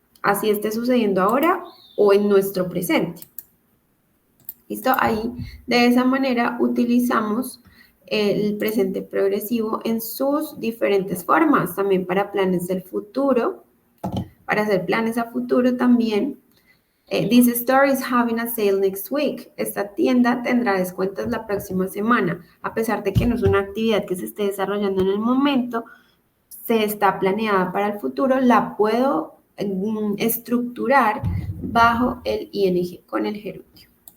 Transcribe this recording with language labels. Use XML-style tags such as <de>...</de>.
<es>Así esté sucediendo ahora o en nuestro presente. ¿Listo? Ahí, de esa manera, utilizamos el presente progresivo en sus diferentes formas, también para planes del futuro, para hacer planes a futuro también.</es> <en>This store is having a sale next week.</en> <es>Esta tienda tendrá descuentos la próxima semana. A pesar de que no es una actividad que se esté desarrollando en el momento, se está planeada para el futuro, la puedo estructurar bajo el ing con el gerundio.</es>